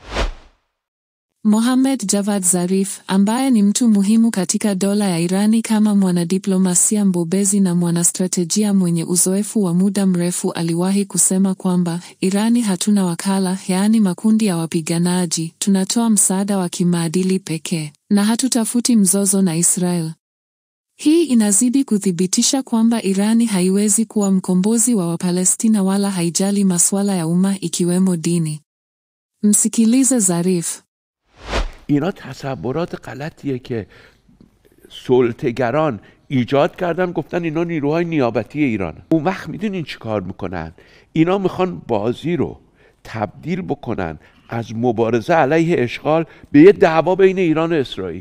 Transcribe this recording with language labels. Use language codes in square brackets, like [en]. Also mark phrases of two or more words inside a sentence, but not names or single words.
[sw] Mohammad Javad Zarif, ambaye ni mtu muhimu katika dola ya Irani kama mwanadiplomasia mbobezi na mwanastrategia mwenye uzoefu wa muda mrefu, aliwahi kusema kwamba Irani hatuna wakala, yaani makundi ya wapiganaji, tunatoa msaada wa kimaadili pekee, na hatutafuti mzozo na Israel. Hii inazidi kuthibitisha kwamba Irani haiwezi kuwa mkombozi wa Wapalestina wala haijali masuala ya umma ikiwemo dini. Msikilize Zarif. [fa] اینا تصورات غلطیه که سلطه‌گران ایجاد کردن، گفتن اینا نیروهای نیابتی ایران. اون وقت میدونین چی کار میکنن؟ اینا میخوان بازی رو تبدیل بکنن از مبارزه علیه اشغال به یه دعوا بین ایران و اسرائیل.